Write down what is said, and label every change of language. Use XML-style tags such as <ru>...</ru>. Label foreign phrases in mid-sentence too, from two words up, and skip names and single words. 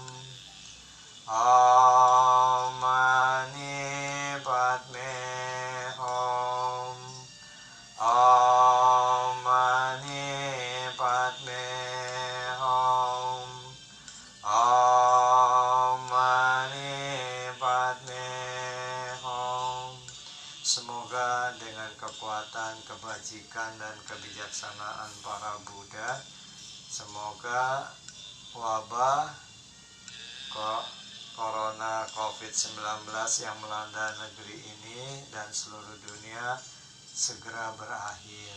<sa>ओम् मणि पद्मे हूँ. ओम् मणि पद्मे हूँ. ओम् मणि पद्मे हूँ.</sa> <id>Semoga dengan kekuatan, kebajikan, dan kebijaksanaan para Buddha, semoga wabah Corona COVID-19 yang melanda negeri ini dan seluruh dunia segera berakhir.</id>